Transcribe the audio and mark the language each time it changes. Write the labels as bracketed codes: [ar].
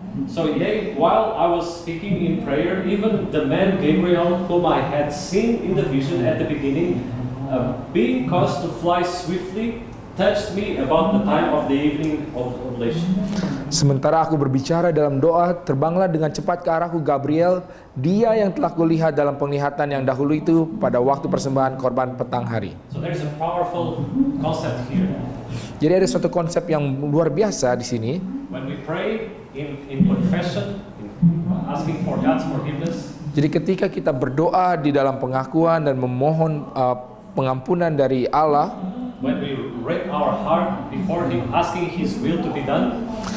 [en] So yea, while I was speaking in prayer, even the man Gabriel, whom I had seen in the vision at the beginning, being caused to fly swiftly, touched me about the time of the evening of oblation. [id] Sementara aku berbicara dalam doa, terbanglah dengan cepat ke arahku Gabriel, dia yang telah kulihat dalam penglihatan yang dahulu itu pada waktu persembahan korban petang hari. [en] So there's a powerful concept here. [id] Jadi ada suatu konsep yang luar biasa di sini. [en] When we pray in confession, asking for God's forgiveness, [id] Jadi ketika kita berdoa di dalam pengakuan dan memohon pengampunan dari Allah, [en] when we break our heart before Him, asking His will to be done,